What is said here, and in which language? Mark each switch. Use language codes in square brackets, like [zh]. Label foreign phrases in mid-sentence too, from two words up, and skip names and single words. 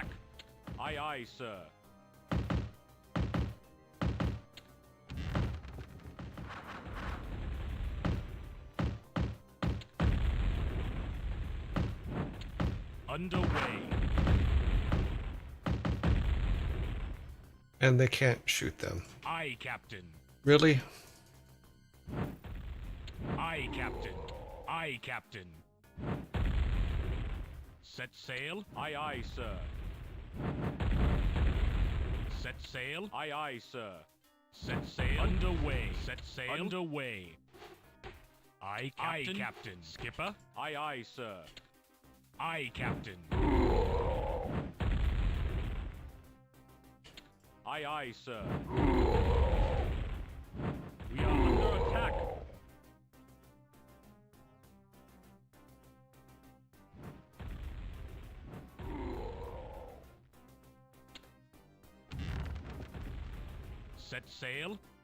[en] Aye, aye, sir. Underway. And they can't shoot them. Aye, Captain. Really? Aye, Captain. Aye, Captain. Set sail. Aye, aye, sir. Set sail. Aye, aye, sir. Set sail. Underway. Set sail. Underway. Aye, Captain. Aye, Captain. Skipper. Aye, aye, sir. Aye, Captain. Aye, aye, sir. We are under attack. Set sail.